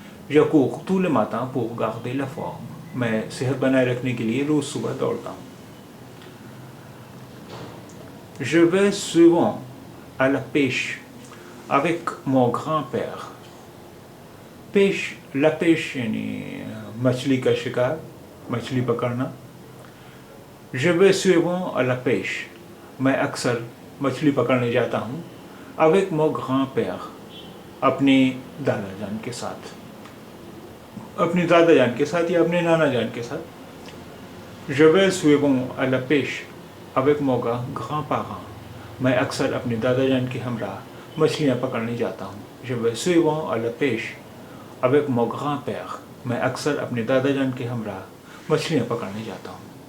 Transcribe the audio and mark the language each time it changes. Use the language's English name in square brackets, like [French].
[French] Je cours tous les matins pour garder la forme. [Urdu] میں صحت بنائے رکھنے کے لیے روز صبح دوڑتا ہوں. [French] Je vais souvent à la pêche avec mon grand-père. La pêche [Urdu] یعنی مچھلی کا شکار مچھلی پکڑنا. [French] Je vais souvent à la pêche. [Urdu] میں اکثر مچھلی پکڑنے جاتا ہوں. [French] avec mon grand-père [Urdu] اپنے دادا جان کے ساتھ. اپنے دادا جان کے ساتھ یا اپنے نانا جان کے ساتھ. [French] Je vais souvent à la pêche avec mon grand-parent. [Urdu] میں اکثر اپنے دادا جان کے ہمراہ مچھلیاں پکڑنے جاتا ہوں. [French] Je vais souvent à la pêche avec mon grand-père. [Urdu] میں اکثر اپنے دادا جان کے ہمراہ مچھلیاں پکڑنے جاتا ہوں.